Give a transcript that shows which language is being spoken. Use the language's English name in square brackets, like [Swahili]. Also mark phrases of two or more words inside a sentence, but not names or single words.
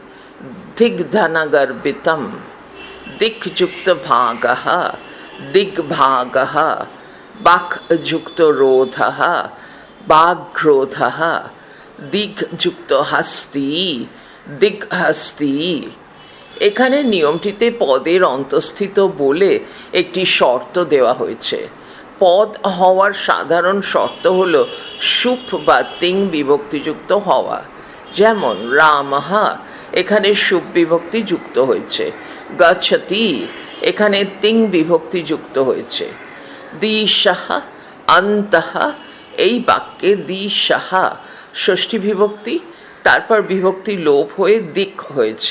[Sanskrit] দিগ্ধনগর্বিতম, দিকযুক্ত ভাগঃ দিগ্ভাগঃ, বাকযুক্ত রোধঃ বাগ্রোধঃ, দিকযুক্ত হস্তি দিগ্হস্তি। [Bangla] এখানে নিয়মটিতে পদের অন্তঃস্থিত বলে একটি শর্ত দেওয়া হয়েছে। পদ হওয়ার সাধারণ শর্ত হল সুপ বা তিং বিভক্তিযুক্ত হওয়া। যেমন রামঃ এখানে সুপ বিভক্তি যুক্ত হয়েছে, গচ্ছতি এখানে তিং বিভক্তি যুক্ত হয়েছে, [Sanskrit] দিশঃ অন্তঃ [Bangla] এই বাক্যে দিশঃ ষষ্ঠী বিভক্তি, তারপর বিভক্তি লোপ হয়ে দিক হয়েছে।